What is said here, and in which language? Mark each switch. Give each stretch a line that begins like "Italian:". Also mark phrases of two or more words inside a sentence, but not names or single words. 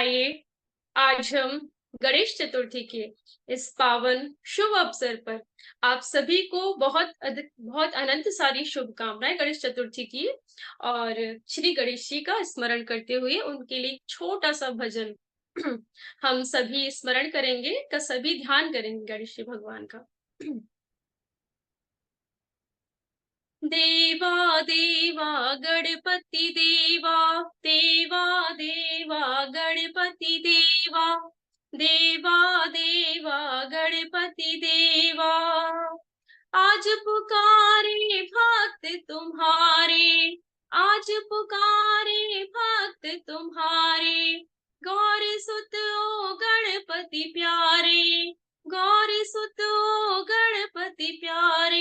Hindi: तो आइए आज हम गणेश चतुर्थी के इस पावन शुभ अवसर पर आप सभी को बहुत अनंत सारी शुभकामनाएं गणेश चतुर्थी की। और श्री गणेश जी का स्मरण करते हुए उनके लिए एक छोटा सा भजन हम सभी स्मरण करेंगे, का सभी ध्यान करेंगे गणेश जी भगवान का। देवा देवा गणपति देवा, देवा देवा गणपति देवा, देवा देवा गणपति देवा। आज पुकारे भक्त तुम्हारे, आज पुकारे भक्त तुम्हारे, गौरी सुत ओ गणपति प्यारे, गौरी सुत ओ गणपति प्यारे।